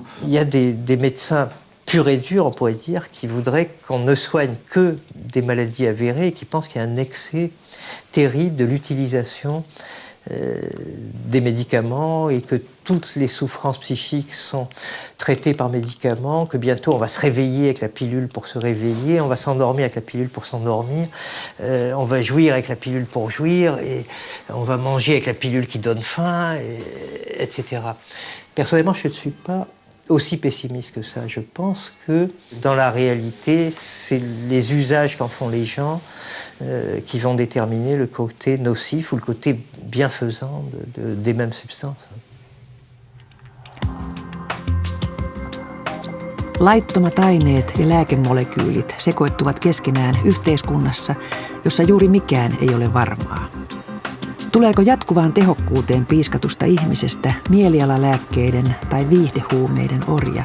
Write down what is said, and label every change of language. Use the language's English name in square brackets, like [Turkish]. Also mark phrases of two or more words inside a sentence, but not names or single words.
[French] Il y a des médecins pur et dur, on pourrait dire, qui voudraient qu'on ne soigne que des maladies avérées et qui pensent qu'il y a un excès terrible de l'utilisation des médicaments et que toutes les souffrances psychiques sont traitées par médicaments, que bientôt on va se réveiller avec la pilule pour se réveiller, on va s'endormir avec la pilule pour s'endormir, on va jouir avec la pilule pour jouir, et on va manger avec la pilule qui donne faim, etc. Personnellement, je ne suis pas aussi pessimiste que ça. Je pense que dans la réalité, c'est les usages qu'en font les gens qui vont déterminer le côté nocif ou le côté bienfaisant des mêmes substances. [Finnish] Laittomat aineet ja lääkemolekyylit sekoittuvat keskenään yhteiskunnassa, jossa juuri mikään ei ole varmaa. Tuleeko jatkuvaan tehokkuuteen piiskatusta ihmisestä mielialalääkkeiden tai viihdehuumeiden orja?